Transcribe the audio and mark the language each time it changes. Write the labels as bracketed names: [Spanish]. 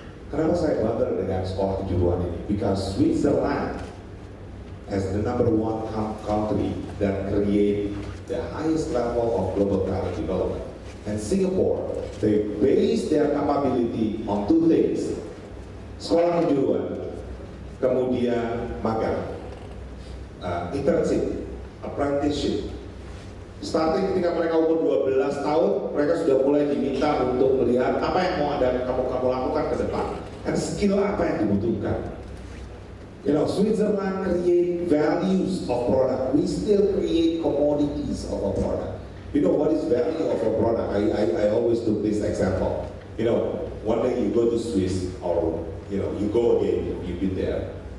[Indonesian] Kenapa saya bangga dengan sekolah kejuruan ini? [English] Because Switzerland as the number 1 country that create the highest level of global talent development, and Singapore, they base their capability on 2 things: [Indonesian] sekolah kejuruan, kemudian magang, [English] internship, apprenticeship. [Indonesian] Starting ketika mereka umur 12 tahun, mereka sudah mulai diminta untuk melihat apa yang mau kamu lakukan ke depan, dan skill apa yang dibutuhkan. [English] You know, Switzerland create values of product. We still create commodities of a product. You know what is value of a product? I always took this example. You know, one day you go to Swiss, or you know, you go again, you've been there.